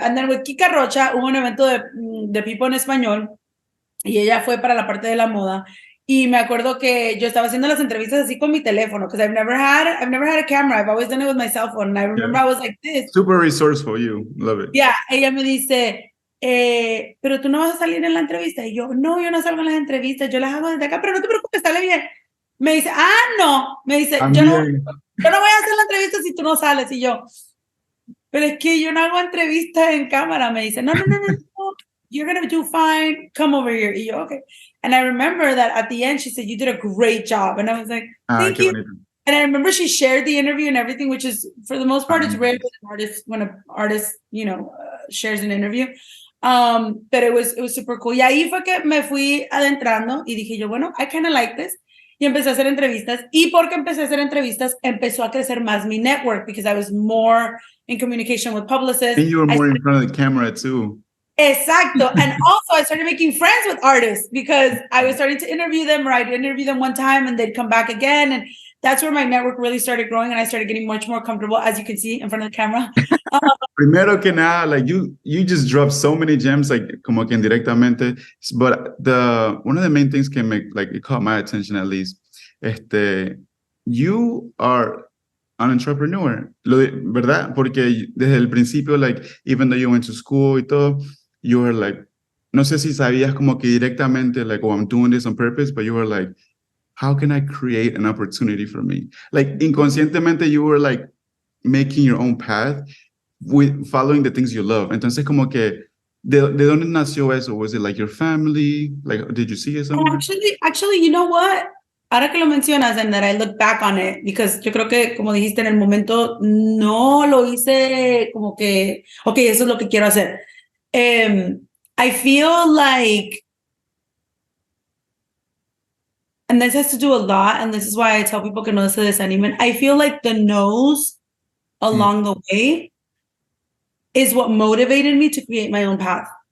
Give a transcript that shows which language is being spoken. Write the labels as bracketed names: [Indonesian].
[English] And then with [Spanish] Kika Rocha, hubo un evento de People en español. Y ella fue para la parte de la moda. Y me acuerdo que yo estaba haciendo las entrevistas así con mi teléfono, [English] because I've never had a camera. I've always done it with my cell phone. And I remember I was like this. Super resourceful, you. Love it. [Spanish] Yeah, ella me dice, pero tú no vas a salir en la entrevista. Y yo, no salgo en las entrevistas, yo las hago desde acá, pero no te preocupes, sale bien. Me dice, no. Me dice, yo no voy a hacer la entrevista si tú no sales. Y yo, pero es que yo no hago entrevistas en cámara. Me dice, no. [English] You're going to do fine. Come over here. [Spanish] Y yo, [English] okay. And I remember that at the end, she said, you did a great job. And I was like, thank you. Bonito. And I remember she shared the interview and everything, which is, for the most part, it's rare when an artist, shares an interview. But it was super cool. [Spanish] Y ahí fue que me fui adentrando y dije yo, bueno, [English] I kind of like this. [Spanish] Y empecé a hacer entrevistas. Y porque empecé a hacer entrevistas, empezó a crecer más mi network, [English] because I was more in communication with publicists. And you were more in front of the camera too. [Spanish] Exacto. [English] And also I started making friends with artists, because I was starting to interview them, or I'd interview them one time and they'd come back again. And that's where my network really started growing, and I started getting much more comfortable, as you can see in front of the camera. [Spanish] Primero que nada, [English] like you just dropped so many gems, like [Spanish] como que indirectamente. [English] But one of the main things it caught my attention, at least. You are an entrepreneur, ¿verdad? [Spanish] Porque desde el principio, [English] like, even though you went to school [Spanish] y todo, [English] you were like, [Spanish] no sé si sabías como que directamente, [English] like, oh, I'm doing this on purpose, but you were like, how can I create an opportunity for me? Like, inconscientemente, you were like making your own path with following the things you love. [Spanish] Entonces, como que, ¿de dónde nació eso? [English] Was it like your family? Like, did you see it somewhere? Actually, you know what? [Spanish] Ahora que lo mencionas, [English] and that I look back on it, because [Spanish] yo creo que, como dijiste, en el momento no lo hice como que, ok, eso es lo que quiero hacer. [English] I feel like, and this has to do a lot, and this is why I tell people [Spanish] que no se desanimen. [English] I feel like the no's along the way is what motivated me to create my own path.